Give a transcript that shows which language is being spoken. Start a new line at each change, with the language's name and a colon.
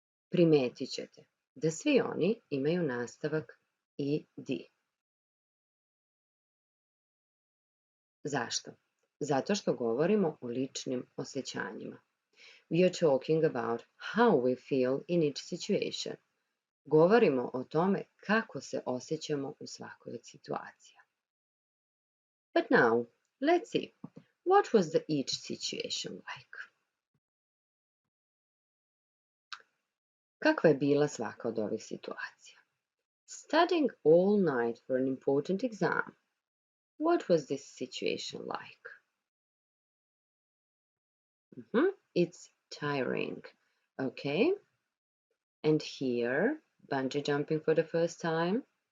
Bosnian: Primetit ćete da svi oni imaju nastavak ed. Zašto? Zato što govorimo o ličnim osjećanjima.
English: We are talking about how we feel in each situation.
Bosnian: Govorimo o tome kako se osjećamo u svakoj od situacija.
English: But now, let's see, what was the each situation like?
Bosnian: Kakva je bila svaka od ovih situacija?
English: Studying all night for an important exam. What was this situation like? It's tiring. Okay. And here, bungee jumping for the first time.